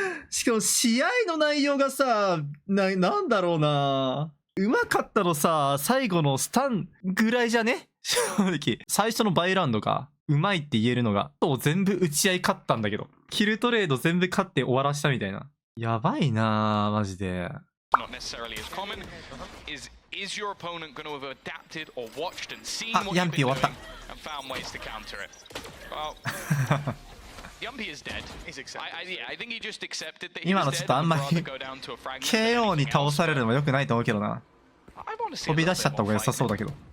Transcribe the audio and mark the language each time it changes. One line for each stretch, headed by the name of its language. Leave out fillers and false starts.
Japanese: しかも試合の内容がさ、なんだろうな。うまかったのさ、最後のスタンぐらいじゃね、正直。最初のバイラウンドか。うまいって言えるのが、全部打ち合い勝ったんだけど。キルトレード全部勝って終わらしたみたいな。やばいなぁ、マジで。
English: Not necessarily as common. Is your opponent going to have adapted or watched and seen what you've been doing and found ways to counter it? Well, Yumpy is dead. I think he just accepted that he was dead and would rather go down to a fragment.
Japanese: KO に倒されるのも良くないと思うけどな。飛び出しちゃった方が良さそうだけど。